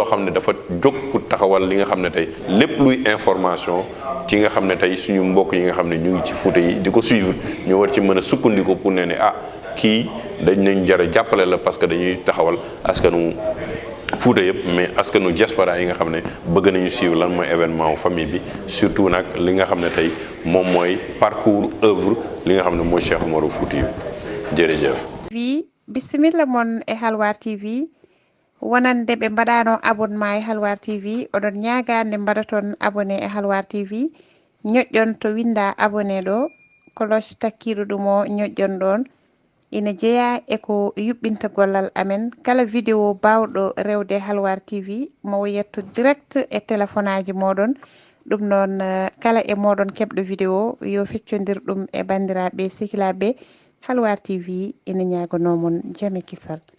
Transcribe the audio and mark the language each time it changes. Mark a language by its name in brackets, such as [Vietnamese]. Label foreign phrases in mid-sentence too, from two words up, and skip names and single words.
[Wolof] xam ne dafa jóg pour taxawal li nga xam ne tey lépp luy information ci nga xam ne tey suñu mbokk yi nga xam ne ñu ngi ci Fuuta yi di ko suivre ñu war ci mën a sukkandiku pour ne kii dañ nañ jar a jàppale la [French] parce que [Wolof] dañuy taxawal askanu Fuuta yëpp mais askanu diaspora yi nga xam ne bëgg nañu suivre lan mooy événement famille bi surtout nag li nga xam ne tey moom mooy [French] parcours œuvre [Wolof] li nga xam ne mooy Cheikh Omar Foutiyou jërëjëf. [Fula] bisimilla moon e Halwa TV wonande ɓe mbaɗano abonnement e Halwa TV oɗon ñagande mbaɗaton abonné e Halwa TV ñoƴƴon to winda abonné ɗo cloche takkiɗo ɗum o ñoƴƴon ɗon ina jeeya eko yuɓɓinta gollal amen kala vidéo bawɗo rewde Halwa TV mo yetto direct e téléphone aji moɗon ɗum noon kala e moɗon keɓɗo vidéo yo feccodir ɗum e bandiraɓe sehilaɓe Halwa TV ina ñagonomon jaame kisal